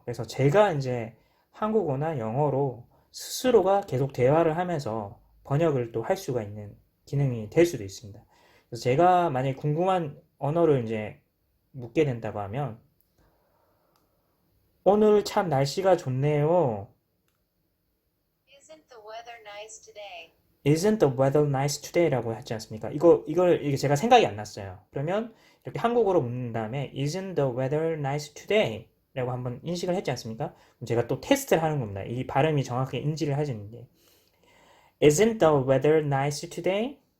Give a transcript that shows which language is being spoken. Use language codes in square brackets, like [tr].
[ko] 그래서 제가 이제 한국어나 영어로 스스로가 계속 대화를 하면서 번역을 또 할 수가 있는 기능이 될 수도 있습니다. 그래서 제가 만약에 궁금한 언어를 이제 묻게 된다고 하면 오늘 참 날씨가 좋네요. [en] Isn't the weather nice today? Isn't the weather nice today라고 [ko] 했지 않습니까? 이게 제가 생각이 안 났어요. 그러면 이렇게 한국어로 묻는 다음에 [en] Isn't the weather nice today? [ko] 라고 한번 인식을 했지 않습니까? 그럼 제가 또 테스트를 하는 겁니다. 이 발음이 정확하게 인지를 하시는데 [en] Isn't the weather nice today?